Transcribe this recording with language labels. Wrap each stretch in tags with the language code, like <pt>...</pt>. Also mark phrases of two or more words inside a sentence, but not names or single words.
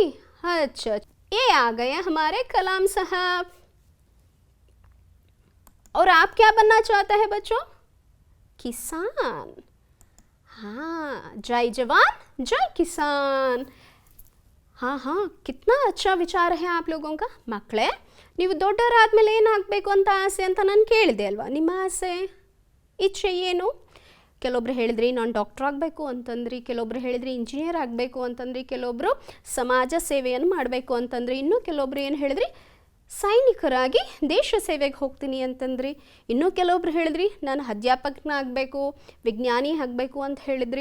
<hi>अच्छा, ये आ गए हमारे कलाम साहब. और आप क्या बनना चाहते हैं बच्चों? किसान. हाँ, जय जवान जय किसान. हाँ हाँ, कितना अच्छा विचार है आप लोगों का.</hi> <kn>ಮಕ್ಕಳೇ, ನೀವು ದೊಡ್ಡವರಾದ್ಮೇಲೆ ಏನಾಗಬೇಕು ಅಂತ ಆಸೆ ಅಂತ ನಾನು ಕೇಳಿದೆ ಅಲ್ವಾ? ನಿಮ್ಮ ಆಸೆ ಇಚ್ಛೆ ಏನು? ಕೆಲವೊಬ್ರು ಹೇಳಿದ್ರಿ ನಾನು ಡಾಕ್ಟರ್ ಆಗಬೇಕು ಅಂತಂದ್ರಿ, ಕೆಲವೊಬ್ರು ಹೇಳಿದ್ರಿ ಇಂಜಿನಿಯರ್ ಆಗಬೇಕು ಅಂತಂದ್ರಿ, ಕೆಲವೊಬ್ಬರು ಸಮಾಜ ಸೇವೆಯನ್ನು ಮಾಡಬೇಕು ಅಂತಂದ್ರಿ, ಇನ್ನೂ ಕೆಲವೊಬ್ರು ಏನು ಹೇಳಿದ್ರಿ ಸೈನಿಕರಾಗಿ ದೇಶ ಸೇವೆಗೆ ಹೋಗ್ತೀನಿ ಅಂತಂದ್ರಿ, ಇನ್ನೂ ಕೆಲವೊಬ್ರು ಹೇಳಿದ್ರಿ ನಾನು ಅಧ್ಯಾಪಕನಾಗಬೇಕು, ವಿಜ್ಞಾನಿ ಆಗಬೇಕು ಅಂತ ಹೇಳಿದ್ರಿ.</kn>